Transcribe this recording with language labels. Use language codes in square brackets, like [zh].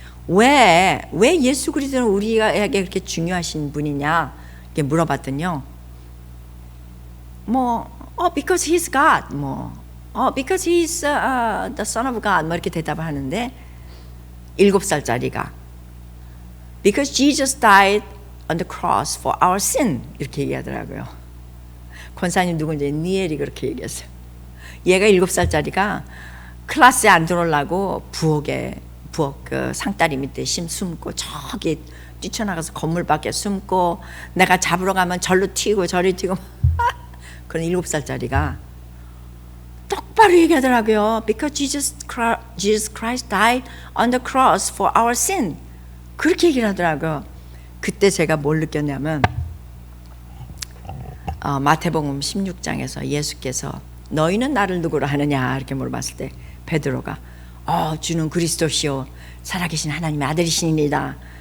[ko] 왜 예수 그리스도는 우리에게 그렇게 중요하신 분이냐 이렇게 물어봤더니요. [en] because he's God. because he's the son of God. [ko] 이렇게 대답을 하는데 7살짜리가 [en] because Jesus died on the cross for our sin. [ko] 이렇게 얘기하더라고요. 권사님 누군지 니엘이 그렇게 얘기했어요. 얘가 7살짜리가 클래스에 안 들어오려고 부엌 그 상다리 밑에 숨고 저기 뛰쳐나가서 건물 밖에 숨고 내가 잡으러 가면 절로 튀고 저리 튀고 그런 7살짜리가 똑바로 얘기하더라고요. [en] Because Jesus Christ died on the cross for our sin. [ko] 그렇게 얘기를 하더라고요. 그때 제가 뭘 느꼈냐면 마태복음 16장에서 예수께서 너희는 나를 누구로 하느냐 이렇게 물어봤을 때 베드로가 주는 그리스도시요 살아계신 하나님의 아들이시니이다.